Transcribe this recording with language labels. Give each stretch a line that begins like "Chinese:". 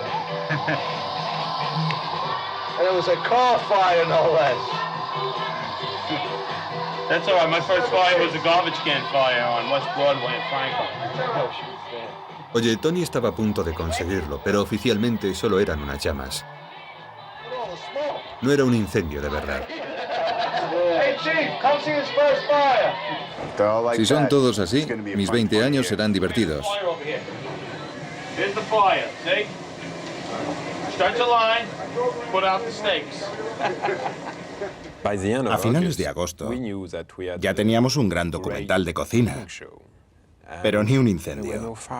English: And it was a car fire, no less. That's all right. My first fire was a garbage can fire on West Broadway in Franklin.
Spanish: Oye, Tony estaba a punto de conseguirlo, pero oficialmente solo eran unas llamas. No era un incendio de verdad.
English: Hey, Chief, come see his first fire.
Spanish: Si son todos así, mis 20 años serán divertidos.
English: Here's the fire, see? Start the line, put out the stakes.
Spanish: A finales de agosto ya teníamos un gran documental de cocina, pero ni un incendio.